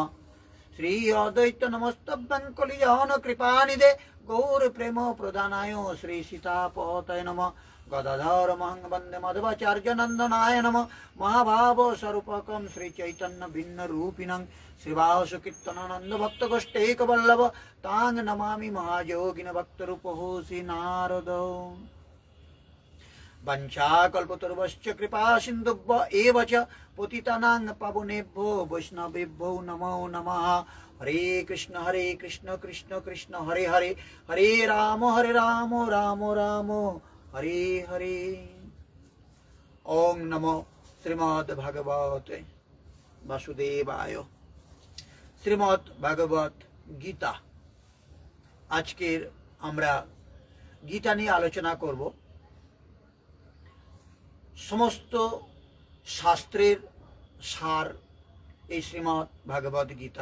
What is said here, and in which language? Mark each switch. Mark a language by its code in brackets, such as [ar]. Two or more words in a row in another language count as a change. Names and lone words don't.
[sa] শ্রী অদ্বৈত নমস্তভ্যং কলিযৌন কৃপানিধে গৌর প্রেম প্রদানায় শ্রী সীতাপতয়ে নমঃ। গদাধর মহং বন্দে মাধবাচার্য নন্দনায় নমঃ। মহাভাব স্বরূপকম শ্রী চৈতন্য ভিন্ন রূপিণং শ্রীবাস কীর্তনানন্দ ভক্ত গোষ্ঠৈক বল্লভ তাং নমামি মহাযোগিন ভক্ত রূপহোসি নারদ। वंशाकल्पतरुश्च कृपा सिन्धुभ्य एव च पतितानां पावनेभ्यो वैष्णवेभ्यो नमो नमः। हरे कृष्ण कृष्ण कृष्ण हरे हरे, हरे राम राम राम हरे हरे। ओं नमो श्रीमद् भगवते वासुदेवाय। [bn] শ্রীমদ্ ভাগবত গীতা। আজকের আমরা গীতা নিয়ে আলোচনা করব। সমস্ত শাস্ত্রের সার এই শ্রীমদ্ ভাগবত গীতা।